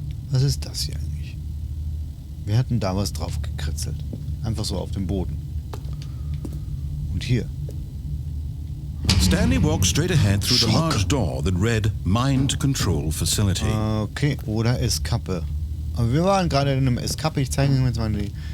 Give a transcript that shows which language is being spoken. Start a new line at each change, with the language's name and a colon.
German: Was ist das hier eigentlich? Wir hatten da was drauf gekritzelt. Einfach so auf dem Boden. Und hier.
English: Stanley walked straight ahead through the large door that read Mind Control Facility.
German: Okay, oder Eskappe. Aber wir waren gerade in einem Eskappe. Ich zeige Ihnen jetzt mal die...